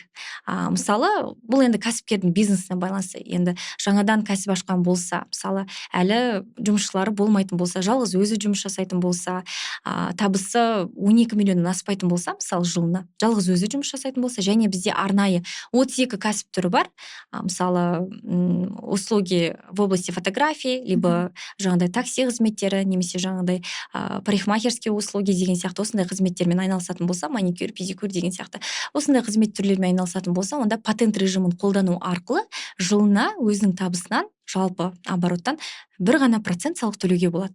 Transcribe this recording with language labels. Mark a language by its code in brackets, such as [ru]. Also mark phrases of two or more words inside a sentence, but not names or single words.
[kk] Мысалы, бұл енді кәсіпкердің бизнесіне байланысты. Енді жаңадан кәсіп ашқан болса, мысалы, әлі жұмысшылары болмайтын болса, жалғыз өзі жұмыс жасайтын болса, табысы 12 миллионнан аспайтын болса, мысалы жылына, жалғыз өзі жұмыс жасайтын болса, және бізде арнайы 32 кәсіп түрі бар. Мысалы, [ru] услуги в области фотографии, [kk] либо жаңағыдай такси қызметтері, немесе жаңағыдай [ru] парикмахерские услуги [kk] деген сияқты осындай қызметтермен айналысатын болса, маникюр, педикюр деген сияқты осындай қызмет түрлерімен айналысатын болса, онда патент режимін қолдану арқылы жылына өзінің табысынан, жалпы обороттан 1 ғана процент салық төлеуге болады.